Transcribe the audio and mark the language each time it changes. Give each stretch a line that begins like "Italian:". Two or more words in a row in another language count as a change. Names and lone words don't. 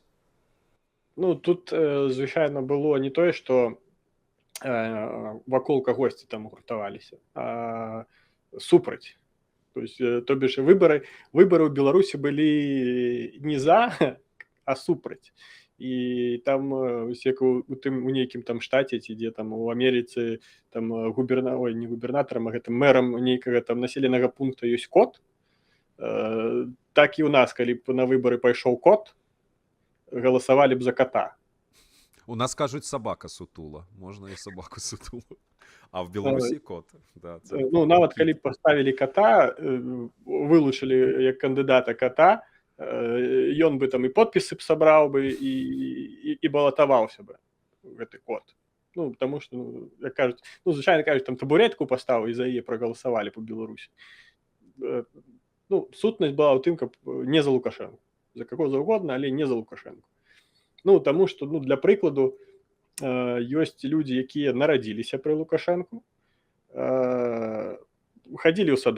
Ukrainian: Ну, тут, звичайно, було не те, що вокруг когось там гуртувалися, а супроть. Тобто, вибори у Білорусі були не за, а супроть.
Belarusian: І там у нейкім там штаті, ці де там у Америці там не губернатором, а мером нейкага там населенага пункту ёсць кот, так і у нас, калі б на выборы пайшоў кот, галасавалі б за кота.
Ukrainian: У нас кажуть собака сутула. Можна і собаку сутулу. А в Білорусі кот. Да,
Belarusian: ну, нават калі б паставілі кота, вылучылі як кандыдата кота, ён бы там і подпісы б сабраў бы і балатаваўся бы гэты кот. Ну,
Russian: потому что,
Belarusian: як кажуць, звычайна кажуць, там табуретку паставіў і за яе прагаласавалі по Беларусі. Сутнасць была ў тым, каб не за Лукашенко. За каго заўгодна, але не за Лукашенко. Таму што, для прыкладу, ёсць людзі, якія нарадзіліся пры Лукашенку, хадзілі ў садок